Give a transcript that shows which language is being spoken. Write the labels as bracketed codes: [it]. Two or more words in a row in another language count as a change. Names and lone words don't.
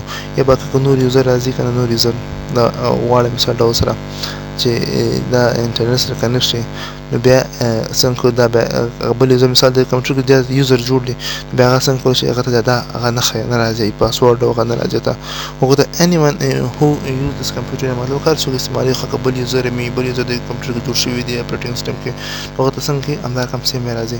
[ps] یا به که نور یوزر راځي که نه نور یوزر دا غواړي مثال ډول سره چې دا انټرنټ سره کنیکټ شي، نو بیا څنګه کوو دا بیا بل یوزر مثال د کمپیوټر کې دا یوزر جوړ دی، بیا هغه څنګه کولی شي هغه ته دا هغه نښه نه راځي، پاسورډ او هغه نه راځي ته هغه ته [en] anyone who use this computer [ps] مطلب هر څوک استعمالوي خو که بل یوزر مې بل یوزر د کمپیوټر کې جوړ شوي دی اپریټینګ سیسټم کې، هغه ته څنګه کوي همدا رقم سیم راځي.